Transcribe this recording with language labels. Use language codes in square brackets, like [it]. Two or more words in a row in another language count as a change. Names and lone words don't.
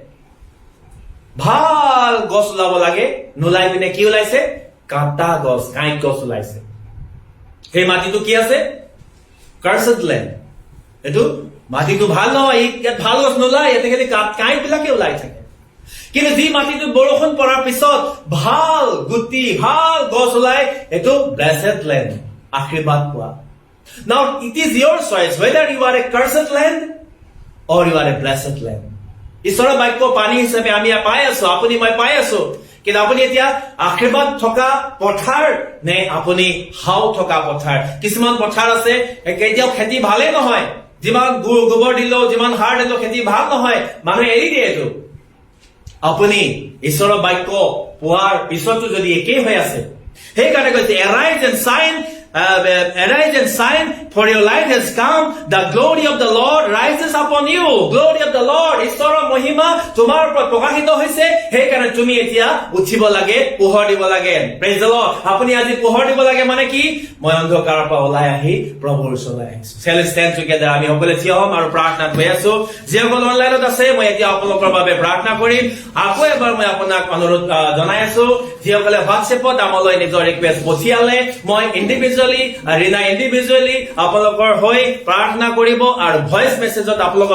[as] ভাল গছ ওলাব লাগে নোলাই পিনে কি ওলাইছে কাটা গছ কাঁইট গছ ওলাইছে সেই মাটিটো কি আছে [en] cursed land [as] এটো মাটিটো ভাল নহয় ইয়াত ভাল গছ নোলাই ইয়াতে খালি কাঁইট বিলাকে ওলাই থাকে কিন্তু যি মাটিটো বৰষুণ পৰাৰ পিছত ভাল গুটি ভাল গছ ওলাই এটো [en] blessed land [as] আশীৰ্বাদ পোৱা [en] Now it is your choice whether you are a cursed land or you are a blessed land. [as] ঈশ্বৰৰ বাক্য পানী হিচাপে আমি পাই আছো আপুনি মই পাই আছো কিন্তু আপুনি এতিয়া আশীৰ্বাদ থকা পথাৰ নে আপুনি হাও থকা পথাৰ কিছুমান পথাৰ আছে কেতিয়াও খেতি ভালে নহয় যিমান গোবৰ দিলো যিমান সাৰ দিলো খেতি ভাল নহয় মানুহে এৰি দিয়ে এইটো আপুনি ঈশ্বৰৰ বাক্য পোৱাৰ পিছতো যদি একেই হৈ আছে সেইকাৰণে কৈছে [en] arise and shine, for your light has come. The glory of the Lord rises upon you. Glory of the Lord, [as] ঈশ্বৰৰ মহিমা তোমাৰ ওপৰত প্ৰকাশিত হৈছে সেইকাৰণে তুমি এতিয়া উঠিব লাগে পোহৰ দিব লাগে [en] praise the Lord [as] আপুনি আজি পোহৰ দিব লাগে মানে কি মই অন্ধকাৰৰ পৰা ওলাই আহি প্ৰভুৰ ওচৰলৈ আহিছো [en] shall we stand together [as] আমি সকলোৱে থিয় হ'ম আৰু প্ৰাৰ্থনা কৰি আছো যিসকল অনলাইনত আছে মই এতিয়া আপোনালোকৰ বাবে প্ৰাৰ্থনা কৰিম আকৌ এবাৰ মই আপোনাক অনুৰোধ জনাই আছো যিসকলে হোৱাটছএপত আমালৈ নিজৰ ৰিকুৱেষ্ট পঠিয়ালে মই ইন্ডিভিজুৱেলি ৰীনা ইন্ডিভিজুৱেলি আপোনালোকৰ হৈ প্ৰাৰ্থনা কৰিব আৰু [en] voice message [as] আপোনালোকক